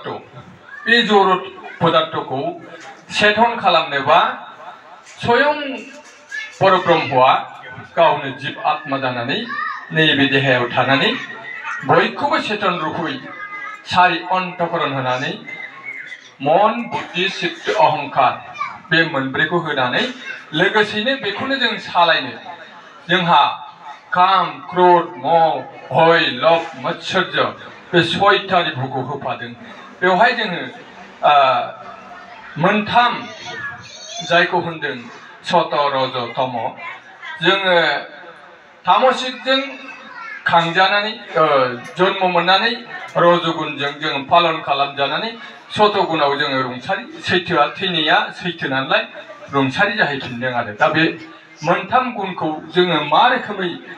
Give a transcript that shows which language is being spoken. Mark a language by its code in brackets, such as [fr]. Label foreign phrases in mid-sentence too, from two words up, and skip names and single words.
[brx] बे जड़ पदार्थखौ चेतन खालामनोबा स्वयं परब्रह्मआ गावनो जीव आत्मा जानानै नैबे देहायाव थानानै बयखौबो चेतन रूपै सारि अंतकरण होनानै मन बुद्धि चित्त अहंकार बे मोनब्रैखौ होनानै लोगोसेनो बेखौनो जों सालायनो जोंहा काम क्रोध मोह भय लोभ मत्सर्य बे सयथा रिपुखौ होफादों। बेवहाय जोङो मोनथाम जायखौ होनदों सत रज तम जोङो तामसिकजों खांजानानै जन्म मोननानै रजगुनजों जों पालन खालामजानानै सतगुनाव जोङो रुंसारि सैथोआ थैनाया सैथो नालाय रुंसारि जाहैफिनदों आरो दा बे मोनथाम गुनखौ जोङो मा रोखोमै